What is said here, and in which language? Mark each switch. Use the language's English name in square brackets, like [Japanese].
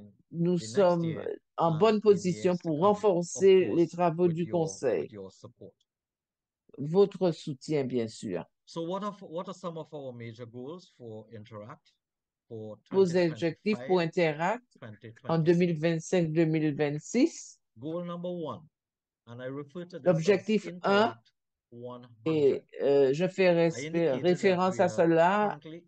[French] Nous sommes en bonne position pour renforcer les travaux du conseil. Votre soutien, bien sûr. [English] So what are some of our major goals for Interact for [French] Vos objectifs pour Interact en 2025-2026? [English] Goal number 1, and I refer to this [French] L'objectif 1, et je fais référence à cela.